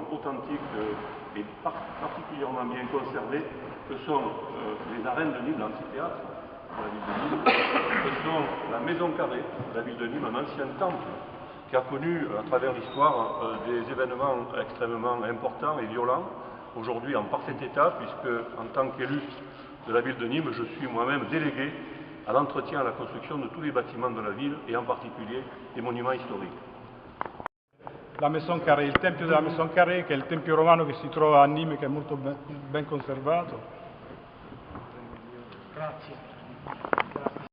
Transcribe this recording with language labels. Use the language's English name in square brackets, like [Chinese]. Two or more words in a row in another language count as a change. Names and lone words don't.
[French] authentiques et particulièrement bien conservés, que sont les arènes de Nîmes, l'amphithéâtre de la ville de Nîmes, que sont la maison carrée de la ville de Nîmes, un ancien temple qui a connu à travers l'histoire des événements extrêmement importants et violents, aujourd'hui en parfait état, puisque en tant qu'élu de la ville de Nîmes, je suis moi-même délégué à l'entretien et à la construction de tous les bâtiments de la ville et en particulier des monuments historiques. La Maison Carrée, [Italian] il tempio della Maison Carrée, che è il tempio romano che si trova a Nîmes, che è molto ben conservato. Grazie.